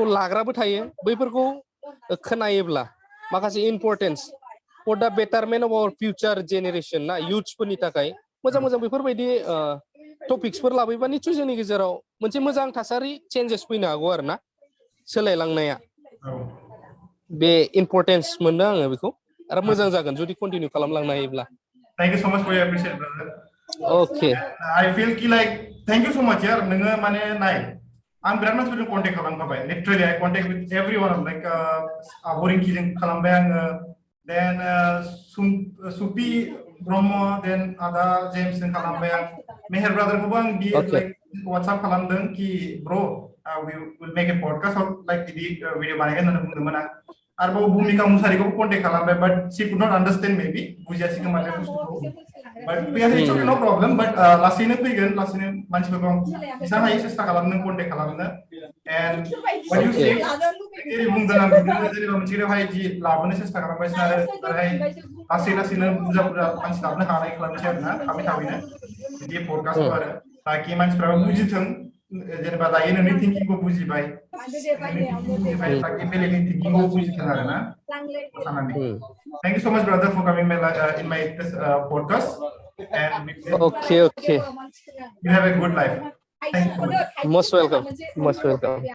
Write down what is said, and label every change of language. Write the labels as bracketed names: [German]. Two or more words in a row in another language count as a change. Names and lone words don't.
[Bodo] लाग्राबो थायो बैफोरखौ खोनायोब्ला माखासे [English] importance for the betterment of our future generation [Bodo] ना इयुथ्सफोरनि थाखाय मोजां मोजां बेफोरबायदि टपिक्सफोर लाबोयोबा निसय जोंनि गेजेराव मोनसे मोजां थासारि चेन्जेस फैनो हागौ आरो ना सोलायलांनाया बे इम्पर्टेन्स मोनदों आङो बेखौ आरो मोजां जागोन जुदि कन्टिनिउ खालामलांनो हायोब्ला [English] Thank you so much for your appreciation, brother. Okay. I feel [Bodo] कि [English] like thank you so much [Bodo] यार नोङो माने नाय आं बिराद मानसिफोरजों कन्टेक्ट खालामखाबाय [English] literally I contact with everyone like [Bodo] आबरिंकिजों खालामबाय आङो देन सुपि ब्रह्म देन आदा जेम्सजों खालामबाय आं मेहेर ब्रादारखौबो आं बि लाइक वाट्सएप खालामदों कि ब्र [English] we will make a podcast or like [Bodo] बिदि भिडिअ बानायगोन होननानै बुंदोंमोन आं आरोबाव भूमिका मुसाहारिखौबो कन्टेक्ट खालामबाय बाट शी [English] could not understand maybe [Bodo] बुजियासै खोमा बे बुस्थुखौ [English] but it's OK no problem but [Bodo] लासैनो फैगोन लासैनो मानसिफोरखौ जेसेबां हायो सेस्था खालामनो कन्टेक्ट खालामनो [English] and what you say [Bodo] जेरै बुंदों आं बिदिनो जेनेबा मोनसे गेदेरावहाय जि लाबोनो सेस्था खालामगासिनो आरो ओरैहाय लासै लासैनो बुरजा बुरजा मानसि लाबोनो हानाय खालामनोसै आरोना थाबै थाबैनो बिदि पडकास्टखौ आरो ताकि मानसिफ्राबो बुजिथों जेनेबा दायो नोंनि थिंकिंखौ बुजिबाय नोंनि थिंकिंखौ बुजिबाय ताकि बेलेगनि थिंकिंखौ बुजिथों आरोना साननानै [English] Thank you so much, brother, for coming in my podcast. And Okay. you have a good life. Thank you so much. Most welcome. Most welcome.